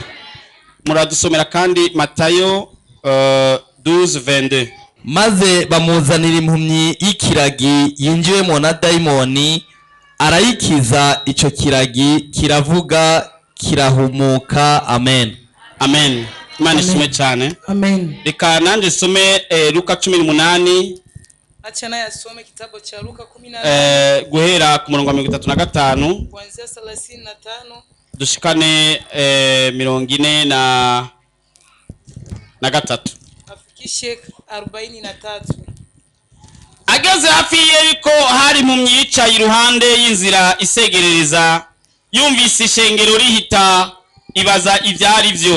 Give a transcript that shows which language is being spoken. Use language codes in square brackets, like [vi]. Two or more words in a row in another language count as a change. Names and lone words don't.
[rw] Muradusomera kandi Matayo 12:22. Maze bamuzanira impumyi y'ikiragi yinjiwemo na daimoni, arayikiza, ico kiragi kiravuga kirahumuka. Amen. Amen. Imana ishimwe cyane. Amen. Reka nanje some Luka 18. [sw] Acha naye asome kitabu cha Luka 18. [rw] Guhera ku murongo wa 35 [sw] kuanzia 35 [rw] dushikane 43 [sw] afikishe 43. [rw] Ageze hafi y'Yeriko hari mu myicaye iruhande y'inzira isegerereza, yumvise ishengero rihita, ibaza ibyari byo.